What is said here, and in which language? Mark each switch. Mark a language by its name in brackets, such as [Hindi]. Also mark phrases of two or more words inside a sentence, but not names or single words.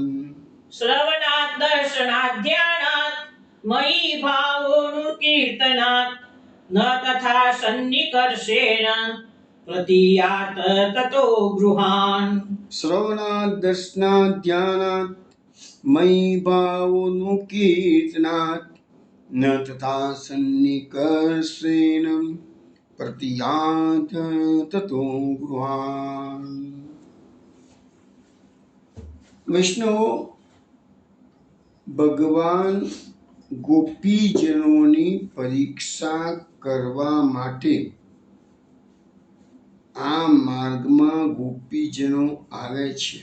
[Sanskrit] श्रवणात् दर्शनात् ध्यानात् मयि भावोऽनुकीर्तनात् न तथा सन्निकर्षेण प्रतीयात ततो गृहान् श्रवणात् दर्शनात् ध्यानात् मयि भावोऽनुकीर्तनात् न तथा सन्निकर्षेण प्रतीयात ततो गृहान् [Gujarati] વૈષ્ણવો ભગવાન ગોપીજનોની પરીક્ષા કરવા માટે આ માર્ગમાં ગોપીજનો આવે છે.